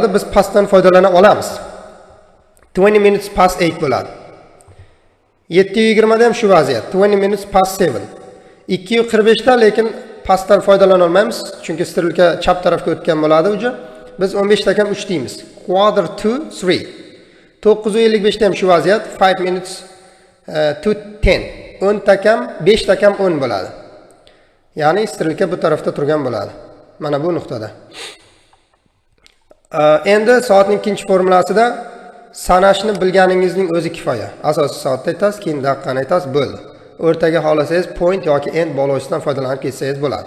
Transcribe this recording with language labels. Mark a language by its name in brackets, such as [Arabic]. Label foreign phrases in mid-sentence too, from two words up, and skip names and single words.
[Uzbek] Biz pastdan foydalana olamiz. [English] 20 minutes past 8 [Uzbek] bo'ladi. 720 da ham shu vaziyat. [English] 20 minutes past 7. [Uzbek] 245 da lekin pastdan foydalana olmaymiz, chunki strilka chap tarafga o'tgan bo'ladi uji. Biz 15 takam 3 deymiz. [English] Quarter to 3. [Uzbek] 955 da ham shu vaziyat. [English] 5 minutes to 10. [Uzbek] 10 takam 5 takam 10 bo'ladi. Ya'ni strilka bu tarafda turgan bo'ladi. Mana bu nuqtada. Endi soatning ikkinchi formulasida sanashni bilganingizning o'zi kifoya. Asosiy soatda aytasiz, keyin daqiqani aytasiz, bo'ldi. O'rtaga xohlasangiz point yoki end bog'lovchisidan foydalanib ketsangiz bo'ladi.